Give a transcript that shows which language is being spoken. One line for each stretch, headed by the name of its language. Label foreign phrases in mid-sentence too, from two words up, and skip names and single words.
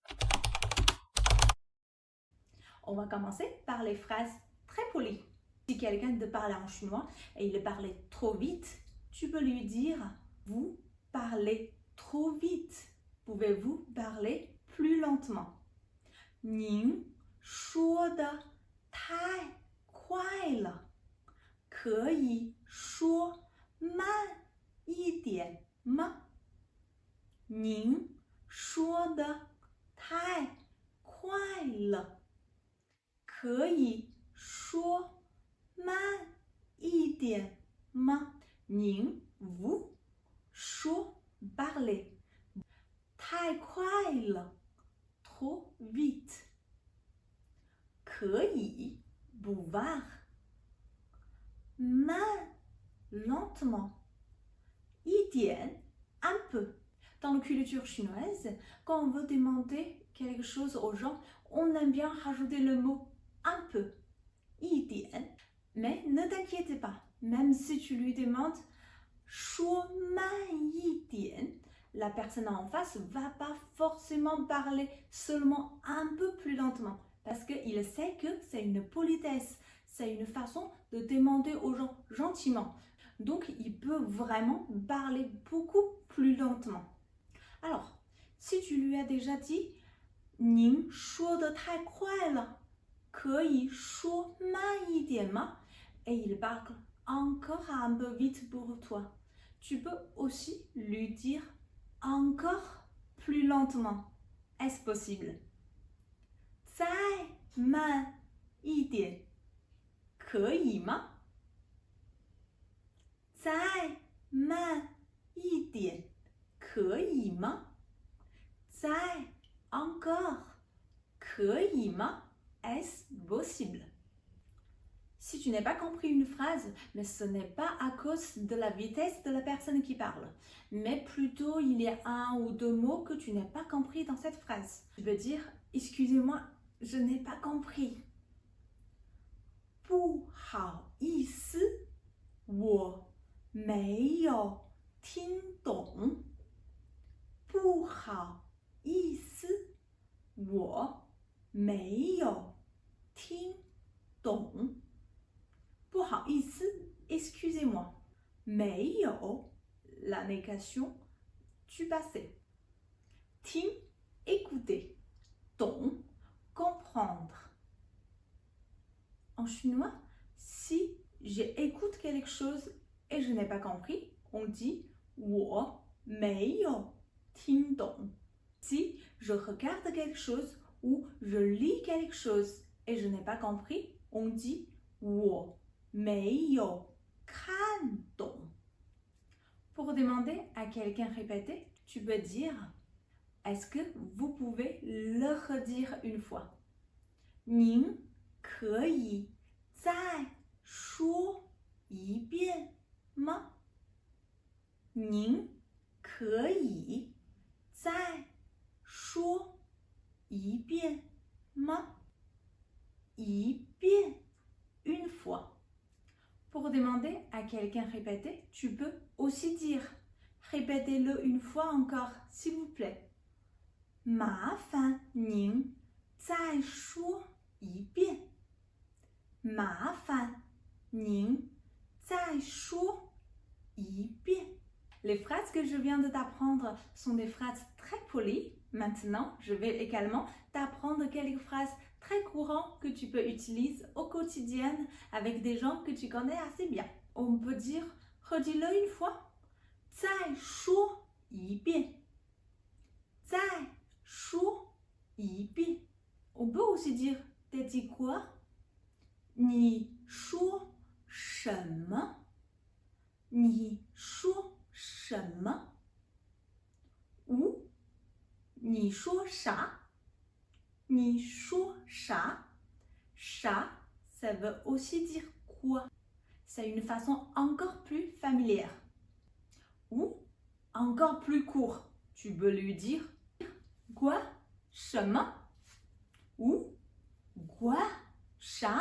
French: On va commencer par les phrases très polies. Si quelqu'un te parle en chinois et il parlait trop vite, tu peux lui dire « Vous parlez trop vite. Pouvez-vous parler plus lentement ?»
Chinese: 您说的太快了，可以说慢一点吗？您说的太快了，可以说慢一点吗？
French: 您 vous 说 parler
Chinese: 太快了
French: trop vite 可以 pouvoir 慢 lentement 一点 un peu. Dans la culture chinoise, quand on veut demander quelque chose aux gens, on aime bien rajouter le mot un peu, 一点. Mais ne t'inquiète pas, même si tu lui demandes
Chinese: 说慢一点,
French: la personne en face ne va pas forcément parler seulement un peu plus lentement parce qu'il sait que c'est une politesse, c'est une façon de demander aux gens gentiment. Donc, il peut vraiment parler beaucoup plus lentement. Alors, si tu lui as déjà dit «
Chinese: 您说得太快了，可以说慢一点吗？”
French: et il parle encore un peu vite pour toi, tu peux aussi lui dire encore plus lentement. Est-ce possible?
Chinese: 再慢一点，可以吗？再慢一点，可以吗？再 encore 可以吗？
French: Est-ce possible? Si tu n'as pas compris une phrase, mais ce n'est pas à cause de la vitesse de la personne qui parle, mais plutôt il y a un ou deux mots que tu n'as pas compris dans cette phrase. Tu peux dire « Excusez-moi, je n'ai pas compris ».
Chinese: 不好意思，我没有听懂。不好意思，我没有听懂。不好意思
French: excusez-moi. 没有 la négation du passé. 听 écouter. 懂 comprendre. En chinois, si j'écoute quelque chose et je n'ai pas compris, on dit
Chinese: 我没有听懂.
French: Si je regarde quelque chose ou je lis quelque chose et je n'ai pas compris, on dit
Chinese: 我没有看懂.
French: Pour demander à quelqu'un répéter, tu peux dire est-ce que vous pouvez le redire une fois?
Chinese: 您可以再说一遍吗？您可以再说一遍吗？
French: 一遍 une fois. Pour demander à quelqu'un répéter, tu peux aussi dire répétez-le une fois encore, s'il vous plaît.
Chinese: 麻烦您再说一遍。麻烦您再说一遍。
French: Les phrases que je viens de t'apprendre sont des phrases très polies. Maintenant, je vais également t'apprendre quelques phrases très courant que tu peux utiliser au quotidien avec des gens que tu connais assez bien. On peut dire, redis-le une fois,
Chinese: 再说一遍，再说一遍。
French: On peut aussi dire, t'as dit quoi?
Chinese: 你说什么？你说什么？ Ou 你说啥？你说啥？啥,
French: ça veut aussi dire quoi? C'est une façon encore plus familière. Ou encore plus court, tu peux lui dire quoi? 什么? Ou quoi? 啥?